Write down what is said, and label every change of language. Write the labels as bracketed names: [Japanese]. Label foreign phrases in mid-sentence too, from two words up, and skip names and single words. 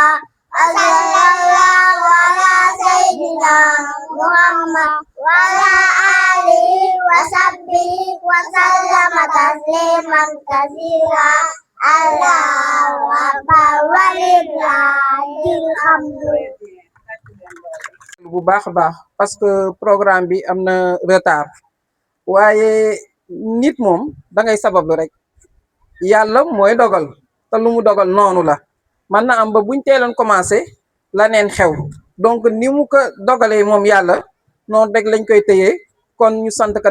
[Arabic] صلى الله على سيدنا محمد وعلى آله وصحبه وسلم تسليما كثيرا. الله أكبر ولله الحمد. [Wolof] bu baax a baax [French] parce que [Wolof] programme bi am na retard waaye nit moom da ngay sabablu rek yàlla mooy dogal te lu mu dogal noonu la man na am ba buñ teeloon commencé la neen xew donc ni mu ko dogalee moom yàlla noonu rek lañ koy tëyee kon ñu sant ko